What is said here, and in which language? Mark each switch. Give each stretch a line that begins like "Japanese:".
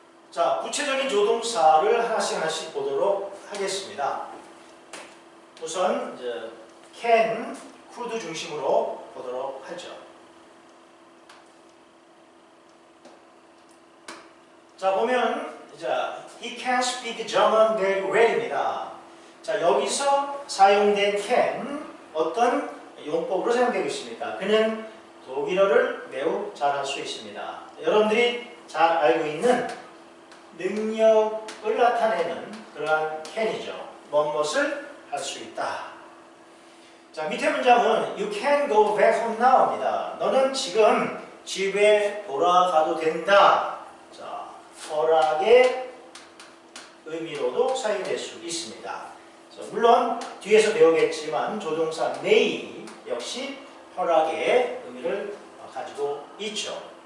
Korean: 자, 구체적인 조동사를 하나씩 보도록 하겠습니다. 우선 이제 can, could 중심으로 보도록 하죠. 자, 보면 이제
English: he can speak German very well입니다.
Korean: 자, 여기서 사용된 can 어떤 용법으로 사용되고 있습니까? 그는 독일어를 매우 잘할 수 있습니다. 여러분들이 잘 알고 있는 능력을 나타내는 그러한 can이죠. 무엇을 할 수 있다. 자, 밑에 문장은
English: You can go back home now입니다.
Korean: 너는 지금 집에 돌아가도 된다. 자, 허락의 의미로도 사용될 수 있습니다. 자, 물론 뒤에서 배우겠지만 조동사 may 역시 허락의 의미를 가지고 있죠.